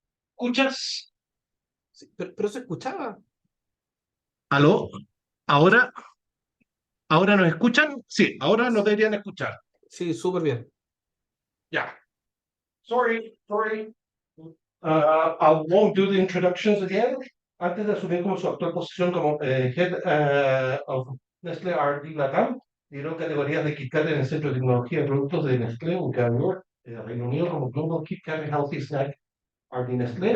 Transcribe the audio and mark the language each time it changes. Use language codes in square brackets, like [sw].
[es] ¿Escuchas? Sí, pero se escuchaba. ¿Aló? ¿Ahora? ¿Ahora nos escuchan? Sí, ahora nos deberían escuchar. Sí, súper bien. Ya. Sorry. [en] I won't do the introductions again. [es] Antes de asumir como su actual posición como Head of Nestlé R&D Latam, lideró categorías de KitKat en el Centro de Tecnología de Productos de Nestlé, ubicado en New York, Reino Unido, como Global KitKat Healthy Snack R&D Nestlé.